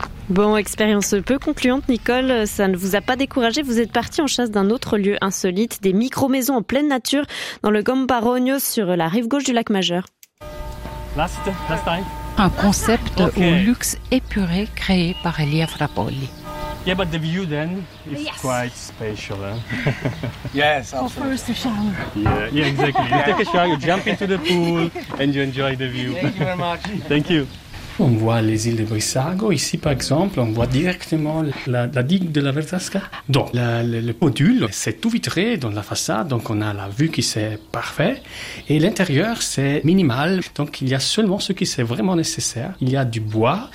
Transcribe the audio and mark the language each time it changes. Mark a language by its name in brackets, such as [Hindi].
[French] Bon, expérience peu concluante, Nicole. Ça ne vous a pas découragé? Vous êtes partie en chasse d'un autre lieu insolite, des micro-maisons en pleine nature, dans le Gambarogno, sur la rive gauche du lac Majeur. [English] Last time. [French] Un concept okay. Au luxe épuré créé par Elia Frapoli. [English] Yeah, but the view then is yes. Quite spatial, huh? Yes, absolutely. For first, a shower. Yeah, exactly. Yeah. You take a shower, you jump into the pool and you enjoy the view. Thank you very much. Thank you. [French] On voit les îles de Brissago. Ici, par exemple, on voit directement la digue de la Verzasca. Donc, le module, c'est tout vitré dans la façade. Donc, on a la vue qui c'est parfait. Et l'intérieur, c'est minimal. Donc, il y a seulement ce qui c'est vraiment nécessaire. Il y a du bois.